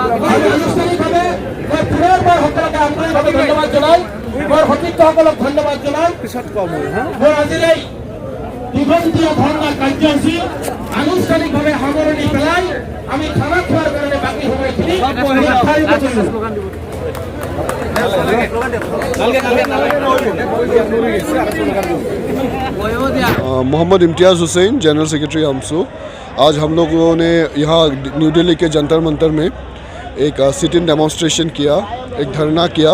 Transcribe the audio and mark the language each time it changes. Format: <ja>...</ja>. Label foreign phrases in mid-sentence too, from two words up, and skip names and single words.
<as>আমি আনুষ্ঠানিকভাৱে মই পুনৰবাৰ সকলোকে আন্তৰিকভাৱে ধন্যবাদ জনাই মোৰ সতীৰ্থসকলক ধন্যবাদ জনাই মোৰ আজিৰ এই দীঘলীয়া ধৰ্ণা কাৰ্যসূচী আনুষ্ঠানিকভাৱে সামৰণি পেলাই আমি খানা খোৱাৰ কাৰণে বাকী সময়খিনি নিৰ্ধাৰিত কৰিলোঁ।</as> <hi>मोहम्मद इम्तियाज़ हुसैन,</hi> <en>General Secretary</en> <hi>आमसू। आज हम लोगों ने यहाँ न्यू दिल्ली के जंतर मंतर में एक</hi> <en>sit in demonstration</en> <hi>किया, एक धरना किया।</hi>